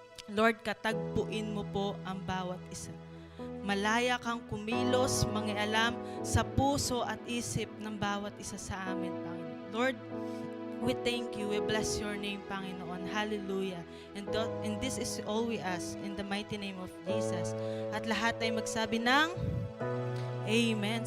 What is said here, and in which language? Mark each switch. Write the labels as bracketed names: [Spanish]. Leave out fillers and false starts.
[Filipino] Lord, katagpuin mo po ang bawat isa. Malaya kang kumilos, mangialam sa puso at isip ng bawat isa sa amin, Panginoon. [English] Lord, we thank you. We bless your name, Panginoon. Hallelujah. And this is all we ask in the mighty name of Jesus. [Filipino] At lahat ay magsabi ng Amen.